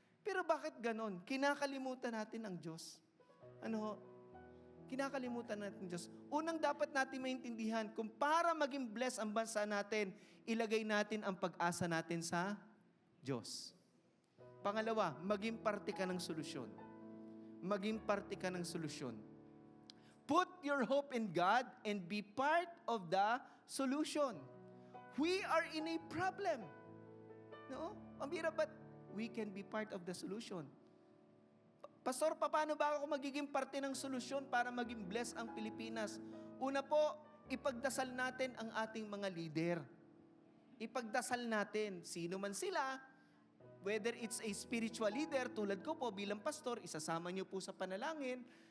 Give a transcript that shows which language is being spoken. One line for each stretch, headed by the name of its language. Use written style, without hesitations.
Filipino: Pero bakit ganon? Kinakalimutan natin ang Diyos. Kinakalimutan natin ang Diyos. Unang dapat natin maintindihan, kung para maging blessed ang bansa natin, ilagay natin ang pag-asa natin sa Diyos. Pangalawa, maging parte ka ng solusyon. Maging parte ka ng solusyon.
English: Put your hope in God and be part of the solution. We are in a problem. No? Pambira, but we can be part of the solution.
Filipino: Pastor, paano ba ako magiging parte ng solusyon para maging blessed ang Pilipinas? Una po, ipagdasal natin ang ating mga leader. Ipagdasal natin, sino man sila,
English: whether it's a spiritual leader,
Filipino: tulad ko po bilang pastor, isasama niyo po sa panalangin.